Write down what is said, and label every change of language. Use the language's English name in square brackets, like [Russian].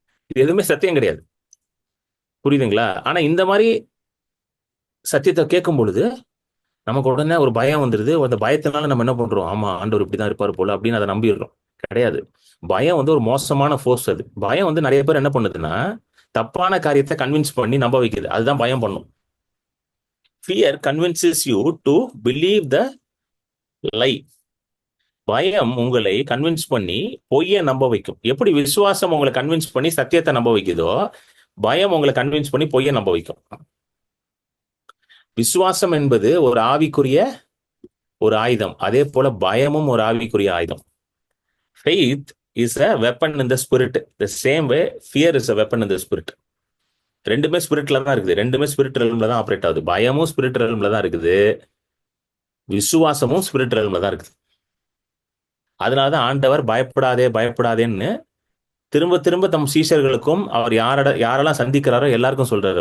[Tamil] இது எதுவுமே சத்தியம் கிடையாது. புரியுதுங்களா? ஆனா இந்த மாதிரி சத்தியத்தை கேட்கும் பொழுது நமக்கு உடனே ஒரு பயம் வந்துருது. அந்த பயத்தினால நம்ம என்ன பண்றோம்? ஆமா ஆண்டவர் இப்படிதான் இருப்பாரு போல அப்படின்னு அதை நம்பிடுறோம். கிடையாது. பயம் வந்து ஒரு மோசமான ஃபோர்ஸ். அது பயம் வந்து நிறைய பேர் என்ன பண்ணுதுன்னா தப்பான காரியத்தை கன்வின்ஸ் பண்ணி நம்ப வைக்குது. அதுதான் பயம் பண்ணும். [English] Fear convinces you to believe the lie. [Tamil] பயம் உங்களை கன்வின்ஸ் பண்ணி பொய்யை நம்ப வைக்கும். எப்படி விசுவாசம் உங்களை கன்வின்ஸ் பண்ணி சத்தியத்தை நம்ப வைக்குதோ, பயம் உங்களை கன்வின்ஸ் பண்ணி பொய்யை நம்ப வைக்கும். விசுவாசம் என்பது ஒரு ஆவிக்குரிய ஒரு ஆயுதம். அதே போல பயமும் ஒரு ஆவிக்குரிய ஆயுதம். [English] Faith is a weapon in the spirit. The same way fear is a weapon in the spirit. [Tamil] ரெண்டுமே ஸ்பிரிட்ல தான் இருக்குது. ரெண்டுமே ஸ்பிரிட் ரெல்ம்ல தான் ஆப்ரேட் ஆகுது. பயமும் ஸ்பிரிட் ரெல்ம்ல தான் இருக்குது, விசுவாசமும் ஸ்பிரிட் ரெல்ம்ல தான் இருக்குது. அதனாலதான் ஆண்டவர் பயப்படாதே பயப்படாதேன்னு திரும்ப திரும்ப தம் சீஷர்களுக்கும் அவர் யாரெல்லாம் சந்திக்கிறாரோ எல்லாருக்கும் சொல்றாரு.